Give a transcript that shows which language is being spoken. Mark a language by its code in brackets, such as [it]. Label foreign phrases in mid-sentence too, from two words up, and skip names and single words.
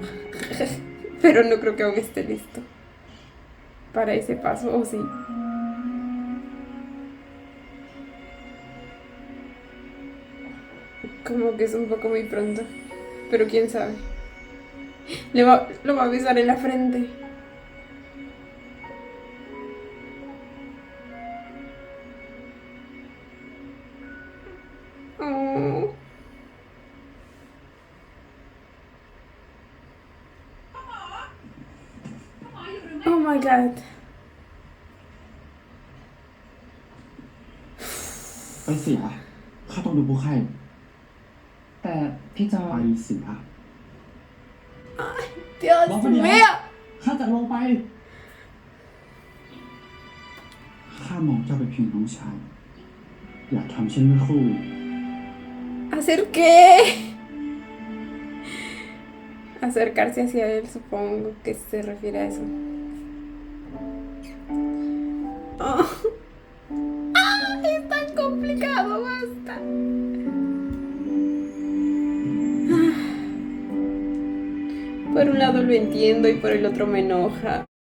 [es] Pero no creo que aún esté listo para ese paso, ¿o sí? Como que es un poco muy pronto. Pero quién sabe. Lo va a besar en la frente. Oh. [en] Oh my god. [th] ไปเสียข้าต้องดูผู้ไข้ แต่พี่จอ ไป ย เสีย [es] Dios mío. [th] ข้าจะลงไป ข้ามองเจ้าเป็นเพียงน้องชาย อยากทำเช่นเมื่อครู่ [es] ¿Hacer qué? Acercarse hacia él, supongo que se refiere a eso. Oh. ¡Ah! Es tan complicado, basta. Por un lado lo entiendo y por el otro me enoja.